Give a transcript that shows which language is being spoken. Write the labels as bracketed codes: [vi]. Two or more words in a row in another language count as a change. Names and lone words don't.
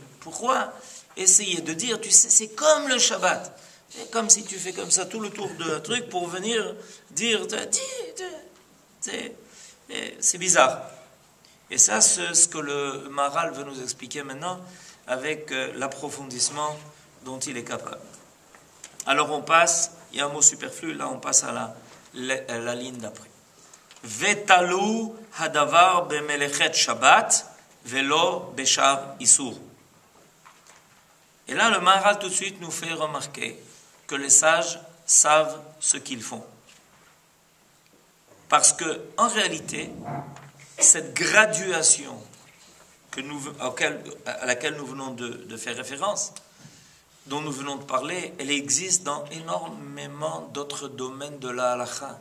[fr] Pourquoi essayer de dire, tu sais, c'est comme le Shabbat, c'est comme si tu fais comme ça tout le tour de truc pour venir dire, c'est bizarre. Et ça, c'est ce que le Maharal veut nous expliquer maintenant avec l'approfondissement dont il est capable. Alors on passe, il y a un mot superflu, là on passe à la ligne d'après. [he] ותלו הדבר במלאכת שבת ולא בשאר איסור. [fr] Et là le Maharal tout de suite nous fait remarquer que les sages savent ce qu'ils font. Parce que en réalité, cette graduation à laquelle nous venons de faire référence, dont nous venons de parler, elle existe dans énormément d'autres domaines de la halakha.